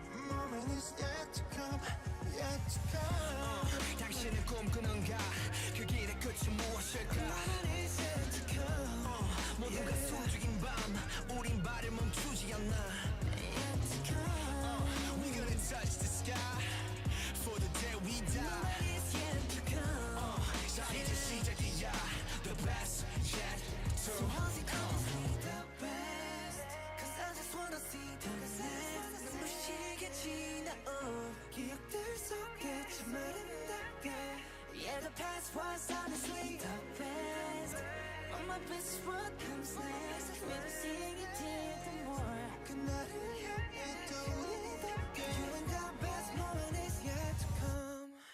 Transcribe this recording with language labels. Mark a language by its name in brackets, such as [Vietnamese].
[English] moment is yet to come, yet to come. [Korean] 당신은 꿈꾸는가 그 길의 끝이 무엇일까 [English] Moment is yet to come. [Korean] 모두가 숨죽인 밤 우린 발을 멈추지 않나 [English] Yet to come. We gonna touch the sky for the day we die Moment is yet to come. [Korean] 자 이제 시작이야 [English] the best yet to How's it gonna be the best? 'Cause I just wanna see the next. [Korean] 눈부시게 지나온 기억들 속에 참 아름답게. [English] Yeah, the past was honestly the best. But my best is what comes next. Maybe seeing it did the more. [Korean] 그날을 향해 떠오르게. [English] You and the best moment is yet to come.